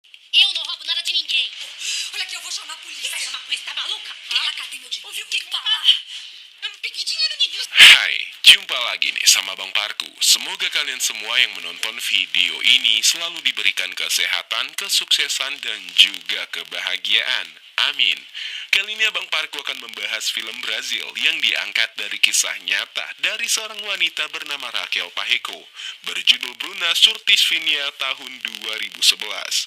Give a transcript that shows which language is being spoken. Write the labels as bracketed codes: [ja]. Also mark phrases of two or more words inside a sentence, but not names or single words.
[pt] Eu não roubo nada de ninguém. Olha aqui, eu vou chamar a polícia. Vai chamar a polícia, tá maluca? Cadê meu dinheiro? Ouviu o que fala? Eu não peguei dinheiro nenhum. [id] Hai, jumpa lagi nih sama Bang Parku. Semoga kalian semua yang menonton video ini selalu diberikan kesehatan, kesuksesan, dan juga kebahagiaan. Amin. Kali ini Abang Parku akan membahas film Brazil yang diangkat dari kisah nyata dari seorang wanita bernama Raquel Pajeko, berjudul Bruna Surtisvinia tahun 2011.